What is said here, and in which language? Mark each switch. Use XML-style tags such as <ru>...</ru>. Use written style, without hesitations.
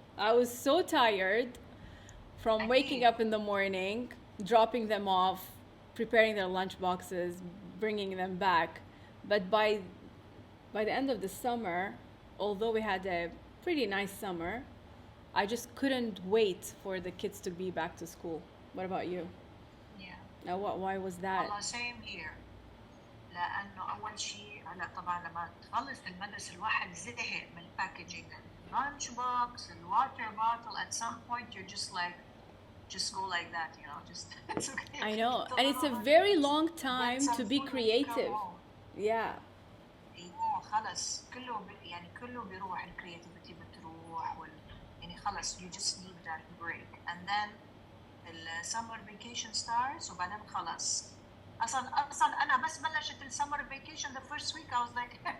<en>I was so tired from waking up in the morning, dropping them off, preparing their lunch boxes, bringing them back. But by the end of the summer, although we had a pretty nice summer, I just couldn't wait for the kids to be back to school. What about you? Yeah. Now, why was that? والله same here.</en> <ar>لأنه أول شيء هلا طبعا لما تخلص المدرسة الواحد زهق من الباكجينج</ar> <en>lunchbox and water bottle. At some point you're just like, just go like that, just it's okay. I know, and it's a very long time to be creative. Yeah.</en> <ar>خلص كله بيروح الكرياتيفيتي بتروح يعني خلص</ar> <en>you just need that break and then the summer vacation starts</en> <ar>وبعدين خلص اصلا انا بس بلشت السمر</ar> <en>vacation the first week I was like</en>